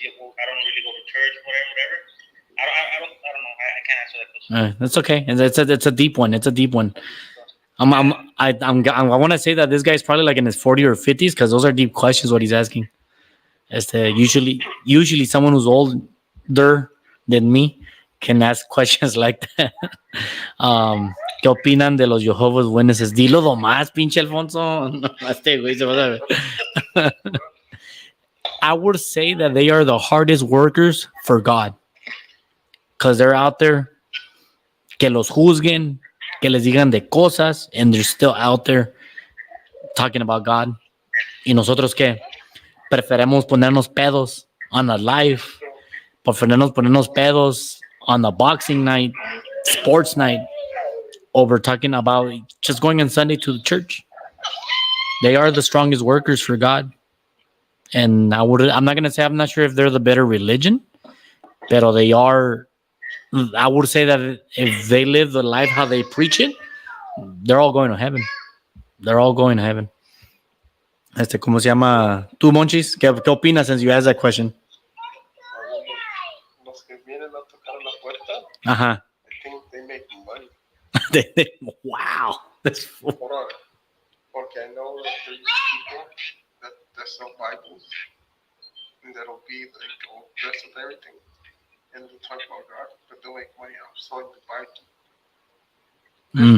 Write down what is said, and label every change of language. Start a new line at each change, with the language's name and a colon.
English: I don't really go to church, whatever. I don't know. I can't answer that question. That's okay. And it's a deep one. It's a deep one. I want to say that this guy's probably like in his 40s or 50s because those are deep questions. What he's asking. Usually someone who's older than me can ask questions like that.
Spanish: ¿Qué opinan de los Jehovah's Witnesses? Dilo nomás, pinche Alfonso. No, este güey se va a ver.
English: I would say that they are the hardest workers for God. Because they're out there,
Spanish: que los juzguen, que les digan de cosas,
English: and they're still out there talking about God.
Spanish: Y nosotros que preferimos ponernos pedos
English: on a live,
Spanish: preferimos ponernos pedos
English: on a boxing night, sports night, over talking about just going on Sunday to the church. They are the strongest workers for God. And I'm not going to say, I'm not sure if they're the better religion, but they are. I would say that if they live the life how they preach it, they're all going to heaven. They're all going to heaven.
Spanish: ¿Cómo se llama? ¿Tú, Monchis? ¿Qué opinas
English: since you asked that question?
Spanish: Los que vienen a tocar la puerta, Uh-huh.
English: I think they make money. Wow. That's Porque I know that there's people that sell Bibles and that'll be like all dressed with everything. And they'll talk about God, but they'll make money out of selling the Bible.